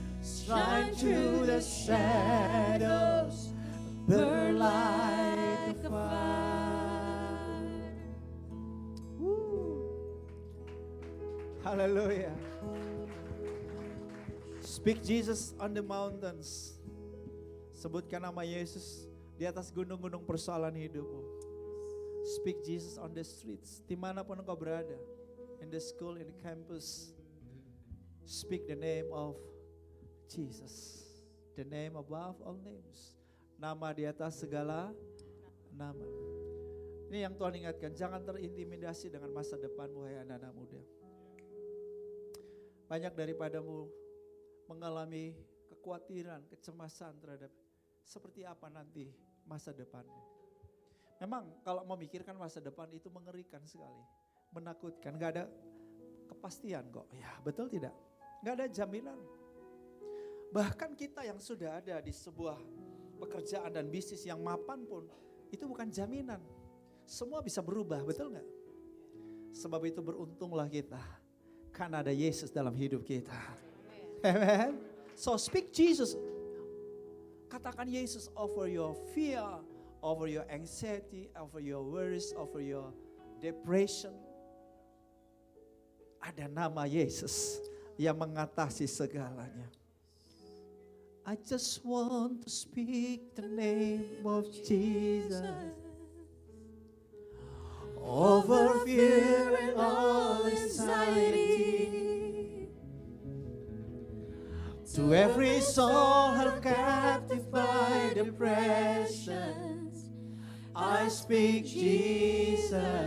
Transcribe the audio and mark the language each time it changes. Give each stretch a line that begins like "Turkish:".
English: Shine through the shadows. Burn like a fire. Woo. Hallelujah. Speak Jesus on the mountains.
Indonesian: Sebutkan nama Yesus di atas gunung-gunung persoalan hidupmu.
English: Speak Jesus on the streets,
Indonesian: dimanapun engkau berada.
English: In the school, in the campus. Speak the name of Jesus. The name above all names.
Indonesian: Nama di atas segala nama. Ini yang Tuhan ingatkan, jangan terintimidasi dengan masa depanmu, hai anak-anak muda. Banyak daripadamu mengalami kekhawatiran, kecemasan terhadap seperti apa nanti masa depanmu. Memang kalau memikirkan masa depan itu mengerikan sekali, menakutkan, gak ada kepastian kok. Ya betul tidak? Gak ada jaminan. Bahkan kita yang sudah ada di sebuah pekerjaan dan bisnis yang mapan pun, itu bukan jaminan. Semua bisa berubah, betul gak? Sebab itu beruntunglah kita, karena ada Yesus dalam hidup kita.
English: Amen. So speak Jesus.
Indonesian: Katakan Yesus
English: over your fear, over your anxiety, over your worries, over your depression.
Indonesian: Ada nama Yesus yang mengatasi segalanya.
English: I just want to speak the name of Jesus over fear and all anxiety. To every soul held captive by depression, I speak Jesus.